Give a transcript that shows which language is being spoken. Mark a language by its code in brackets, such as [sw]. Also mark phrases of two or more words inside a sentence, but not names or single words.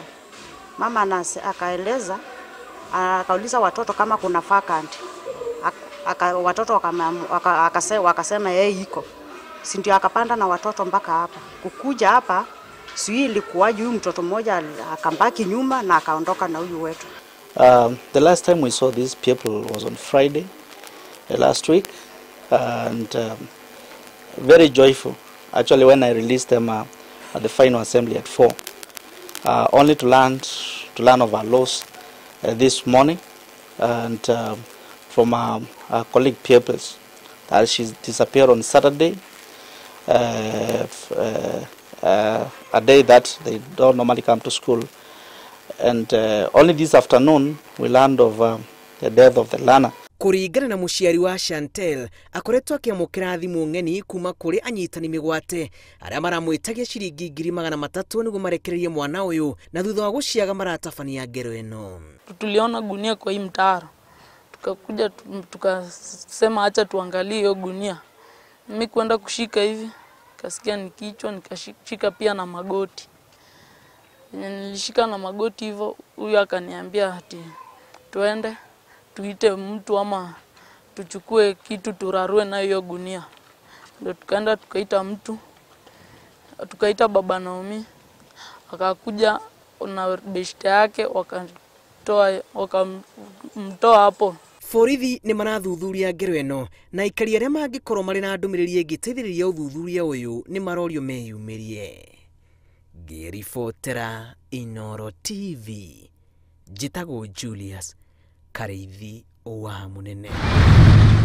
[sw] Mama akaeleza, akauliza watoto kama kuna vacant. Watoto wakasema yeye iko. Si ndio akapanda na watoto mpaka hapa. Kukuja hapa sio ilikuwa huyu mtoto mmoja akambaki nyuma na akaondoka na huyu wetu. [en] The last time we saw these people was on Friday last week, and very joyful actually when I released them at the final assembly at 4, only to learn of our loss this morning, and from our colleague pupils that she disappeared on Saturday, a day that they don't normally come to school, and only this afternoon we learned of the death of the learner. [ki] Kũringana na mũciari wa Chantel, akoretwo akĩamũkĩra thimũ ng'eni kuma kũrĩ anyitani mĩgwate arĩa maramwĩtagia ciringi 300 nĩguo marekererie mwana ũyũ, na thutha wa gũciaga maratabania ngero ĩno. [sw] Tuliona gunia kwa hii mtaro, tukakuja tukasema acha tuangalie hiyo gunia. Mimi kwenda kushika hivi kasikia ni kichwa, nikashika pia na magoti. Nilishika na magoti hivyo, huyu akaniambia ati tuende tuite mtu ama tuchukue kitu turarue na hiyo gunia. Ndio tukaenda tukaita mtu, tukaita baba Naomi, akakuja na beshte yake wakamtoa hapo. [ki] Borithi nĩ marathuthuria ngero ĩno, na aikari arĩa mangĩkorwo marĩ na ndũmĩrĩri ĩngĩteithĩrĩria ũthuthuria ũyũ nĩ marorio meyumĩrie. Ngĩribotera Inooro TV, njĩtagwo Julius Kairĩtu wa Mũnene.